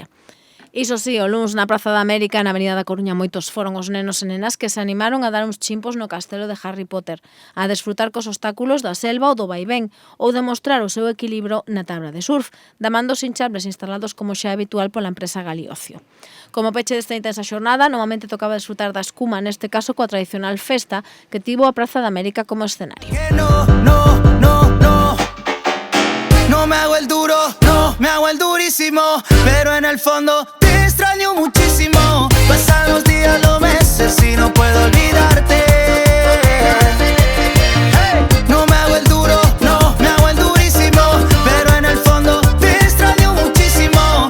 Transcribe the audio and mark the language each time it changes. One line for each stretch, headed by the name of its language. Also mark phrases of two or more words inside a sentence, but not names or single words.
Galician: Iso sí, o luns na Praza da América, na Avenida da Coruña, moitos foron os nenos e nenas que se animaron a dar uns chimpos no castelo de Harry Potter, a desfrutar cos obstáculos da selva ou do vaivén, ou demostrar o seu equilibrio na tabla de surf, damando os hinchables instalados como xa é habitual pola empresa Galiocio. Como peche desta intensa xornada, novamente tocaba desfrutar da escuma, neste caso coa tradicional festa que tivo a Praza da América como escenario.
Spanish: No me hago el duro, no me hago el durísimo, pero en el fondo te extraño muchísimo. Pasan los días, los meses y no puedo olvidarte. No me hago el duro, no me hago el durísimo, pero en el fondo te extraño muchísimo.